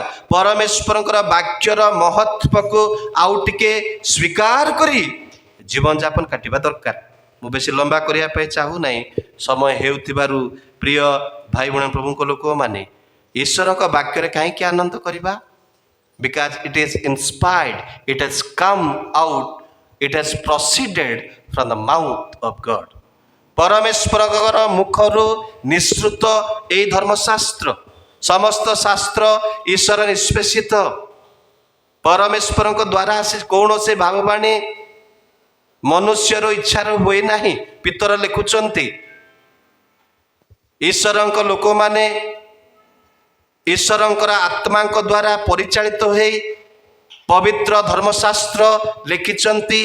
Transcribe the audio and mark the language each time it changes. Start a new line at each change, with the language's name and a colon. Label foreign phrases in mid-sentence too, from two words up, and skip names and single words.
Odia: ପରମେଶ୍ୱରଙ୍କର ବାକ୍ୟର ମହତ୍ଵକୁ ଆଉ ଟିକେ ସ୍ୱୀକାର କରି ଜୀବନଯାପନ କାଟିବା ଦରକାର। ମୁଁ ବେଶୀ ଲମ୍ବା କରିବା ପାଇଁ ଚାହୁଁନାହିଁ, ସମୟ ହେଉଥିବାରୁ ପ୍ରିୟ ଭାଇ ଭଉଣୀ, ପ୍ରଭୁଙ୍କ ଲୋକମାନେ, ଈଶ୍ୱରଙ୍କ ବାକ୍ୟରେ କାହିଁକି ଆନନ୍ଦ କରିବା?
English: Because it is inspired, it has come out, it has proceeded from the mouth of God.
Odia: ପରମେଶ୍ୱରଙ୍କର ମୁଖରୁ ନିଃସୃତ ଏହି ଧର୍ମଶାସ୍ତ୍ର, ସମସ୍ତ ଶାସ୍ତ୍ର ଈଶ୍ୱର ନିଷ୍ପେଷିତ। ପରମେଶ୍ୱରଙ୍କ ଦ୍ୱାରା କୌଣସି ଭାବବାଣୀ ମନୁଷ୍ୟର ଇଚ୍ଛାରୁ ହୁଏ ନାହିଁ। ପିତର ଲେଖୁଛନ୍ତି, ଈଶ୍ୱରଙ୍କ ଲୋକମାନେ ଈଶ୍ୱରଙ୍କର ଆତ୍ମାଙ୍କ ଦ୍ୱାରା ପରିଚାଳିତ ହୋଇ ପବିତ୍ର ଧର୍ମଶାସ୍ତ୍ର ଲେଖିଛନ୍ତି।